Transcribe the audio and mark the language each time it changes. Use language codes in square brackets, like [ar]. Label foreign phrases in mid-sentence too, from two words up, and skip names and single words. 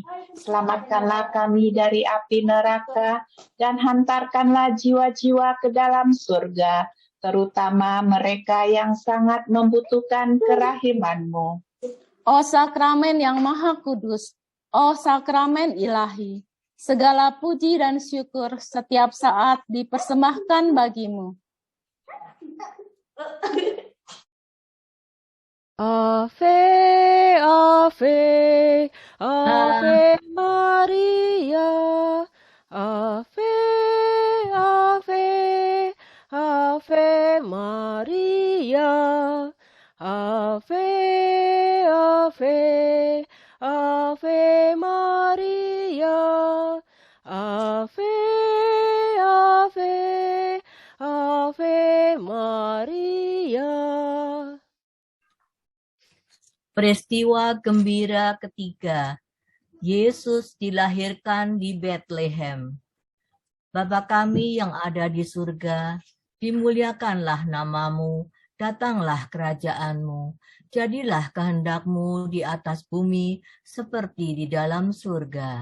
[id] Selamatkanlah kami dari api neraka, dan hantarkanlah jiwa-jiwa ke dalam surga, terutama mereka yang sangat membutuhkan kerahiman-Mu. O sakramen yang maha kudus, o sakramen ilahi, segala puji dan syukur setiap saat dipersembahkan bagimu. [la] Ave, Ave, Ave Maria, Ave, Ave, Ave Maria, Ave, Ave, Ave Maria, Ave, Ave, Ave Maria. [id] Peristiwa gembira ketiga, Yesus dilahirkan di Bethlehem. Bapa kami yang ada di surga, dimuliakanlah namamu, datanglah kerajaanmu, jadilah kehendak-Mu di atas bumi seperti di dalam surga.